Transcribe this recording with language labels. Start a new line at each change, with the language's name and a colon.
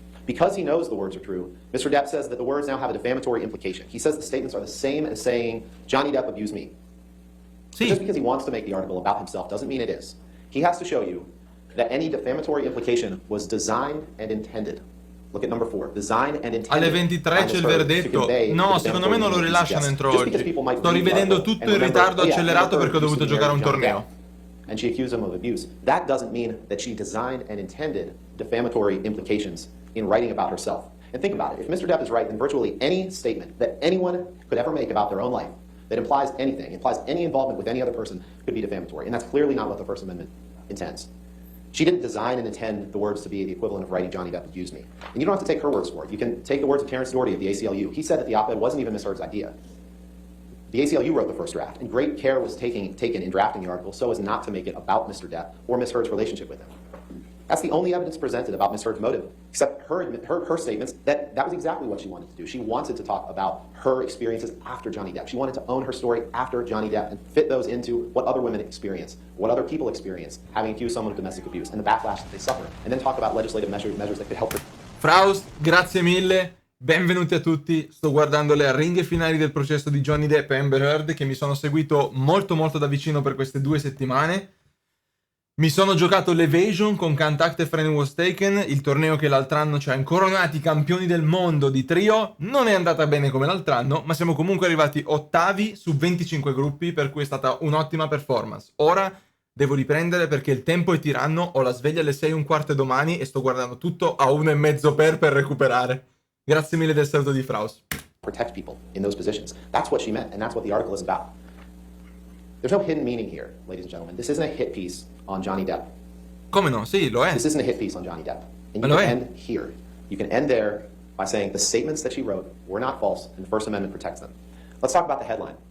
English: Because he knows the words are true, Mr. Depp says that the words now have a defamatory implication. He says the statements are the same as saying, Johnny Depp abused me.
Italian: Sì.
English: Just because he wants to make the article about himself doesn't mean it is. He has to show you that any defamatory implication was designed and intended. Look at number 4. Designed and intended.
Italian: Alle 23 c'è il verdetto. No, secondo me non lo rilasciano entro oggi. Sto rivedendo tutto in ritardo accelerato perché ho dovuto giocare un torneo.
English: And she accused him of abuse. That doesn't mean that she designed and intended defamatory implications in writing about herself. And think about it. If Mr. Depp is right, then virtually any statement that anyone could ever make about their own life that implies anything, implies any involvement with any other person, could be defamatory. And that's clearly not what the First Amendment intends. She didn't design and intend the words to be the equivalent of writing Johnny Depp abused me. And you don't have to take her words for it. You can take the words of Terrence Doherty of the ACLU. He said that the op-ed wasn't even Ms. Heard's idea. The ACLU wrote the first draft, and great care was taken in drafting the article so as not to make it about Mr. Depp or Ms. Heard's relationship with him. That's the only evidence presented about Ms. Heard's motive, except her statements that was exactly what she wanted to do. She wanted to talk about her experiences after Johnny Depp. She wanted to own her story after Johnny Depp and fit those into what other women experience, what other people experience, having accused someone of domestic abuse and the backlash that they suffer, and then talk about legislative measures that could help her.
Italian: Fraust, grazie mille. Benvenuti a tutti. Sto guardando le arringhe finali del processo di Johnny Depp e Amber Heard, che mi sono seguito molto da vicino per queste 2 settimane. Mi sono giocato l'Evasion con Can't Act If Any Was Taken, il torneo che l'altro anno ci ha incoronati campioni del mondo di trio. Non è andata bene come l'altro anno, ma siamo comunque arrivati ottavi su 25 gruppi, per cui è stata un'ottima performance. Ora devo riprendere perché il tempo è tiranno, ho la sveglia alle 6:15 domani e sto guardando tutto a 1,5 per recuperare. Grazie mille del saluto di Fraus.
English: Protect people in those positions. That's what she meant, and that's what the article is about. There's no hidden meaning here, ladies and gentlemen. This isn't a hit piece on Johnny Depp.
Italian: Come no? Sì, lo è.
English: This isn't a hit piece on Johnny Depp. And you
Italian: Lo
English: can
Italian: è.
English: end here. You can end there by saying the statements that she wrote were not false, and the First Amendment protects them. Let's talk about the headline.